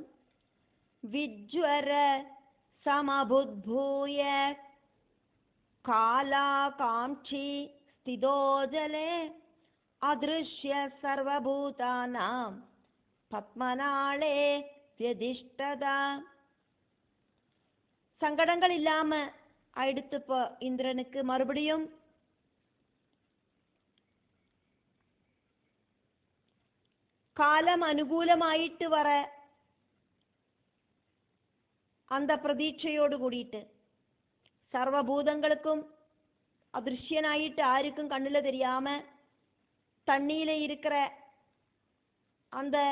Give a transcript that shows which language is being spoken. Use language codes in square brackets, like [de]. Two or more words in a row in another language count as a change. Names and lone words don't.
[sa] വിജ്വര സമബുദ്ഭൂയ കാലാകാംക്ഷി സ്ഥിതോ ജലേ അദൃശ്യ സർവഭൂതാനാം പത്മനാളേ വ്യതിഷ്ഠത. [ta] சங்கடங்கள் இல்லாம ஆயிடுத்து இந்திரனுக்கு. மறுபடியும் காலம் அனுகூலமாயிட்டு வர அந்த பிரதீட்சையோடு கூடிட்டு சர்வபூதங்களுக்கும் அதிருஷ்யனாயிட்டு யாருக்கும் கண்ணுல தெரியாம தண்ணியில இருக்கிற அந்த